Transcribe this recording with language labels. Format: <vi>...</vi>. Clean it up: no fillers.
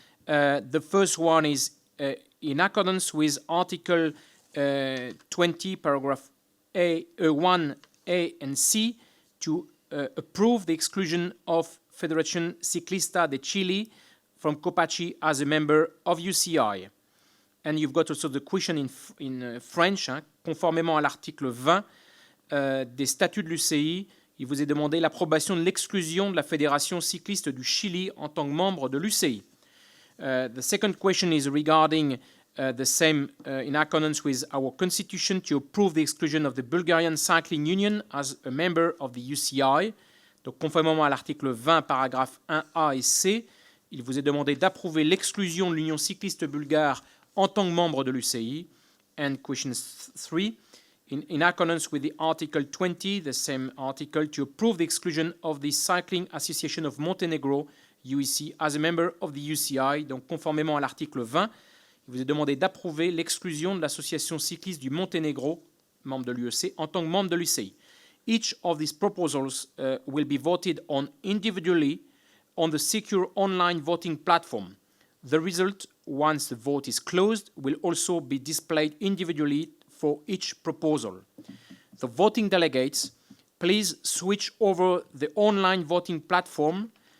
<en>The first one is in accordance with Article 20, paragraph 1A and C, to approve the exclusion of Federación Ciclista de Chile from COPACI as a member of UCI. And you've got also the question in French,</en> <fr>conformément à l'article 20 des statuts de l'UCI, il vous est demandé l'approbation de l'exclusion de la Fédération cycliste du Chili en tant que membre de l'UCI.</fr> <en>The second question is regarding the same in accordance with our constitution to approve the exclusion of the Bulgarian Cycling Union as a member of the UCI.</en> <fr>Donc, conformément à l'article 20, paragraphes 1A et C, il vous est demandé d'approuver l'exclusion de l'Union cycliste bulgare en tant que membre de l'UCI.</fr> <en>And question 3, in accordance with the Article 20, the same article, to approve the exclusion of the Cycling Association of Montenegro, UEC, as a member of the UCI.</en> <fr>Donc, conformément à l'article 20, il vous est demandé d'approuver l'exclusion de l'Association cycliste du Monténégro, membre de l'UEC, en tant que membre de l'UCI.</fr> <en>Each of these proposals will be voted on individually on the secure online voting platform. The result, once the vote is closed, will also be displayed individually for each proposal. The voting delegates, please switch over the online voting platform.</en>